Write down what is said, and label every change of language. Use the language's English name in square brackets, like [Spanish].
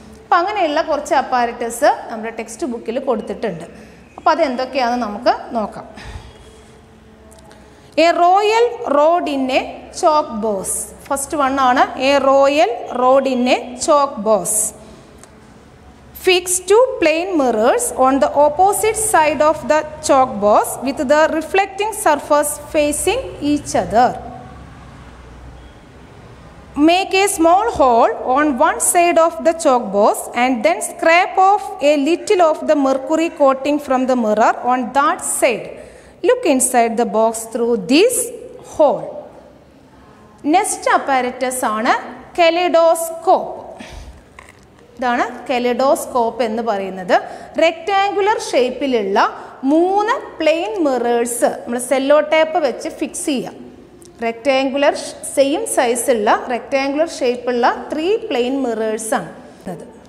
[Malayalam] അപ്പോൾ അങ്ങനെയുള്ള കുറച്ച് അപ്പാരറ്റസ് നമ്മുടെ ടെക്സ്റ്റ് ബുക്കിൽ കൊടുത്തിട്ടുണ്ട്. അപ്പോൾ അതെന്തൊക്കെയാണെന്ന് നമുക്ക് നോക്കാം. [English] A royal road in a chalk box. First one ആണ് a royal road in a chalk box. Fix two plain mirrors on the opposite side of the chalk box with the reflecting surface facing each other. Make a small hole on one side of the chalk box and then scrape off a little of the mercury coating from the mirror on that side. Look inside the box through this hole. Next apparatus ആണ് kaleidoscope. [Malayalam] ഇതാണ് കെലൈഡോസ്കോപ്പ് എന്ന് പറയുന്നത്. Rectangular ഷേപ്പിലുള്ള 3 plain mirrors നമ്മൾ sello tape വെച്ച് fix ചെയ്യാം. Rectangular same സൈസുള്ള rectangular ഷേപ്പുള്ള 3 plain മിറേഴ്സാണ് അത്.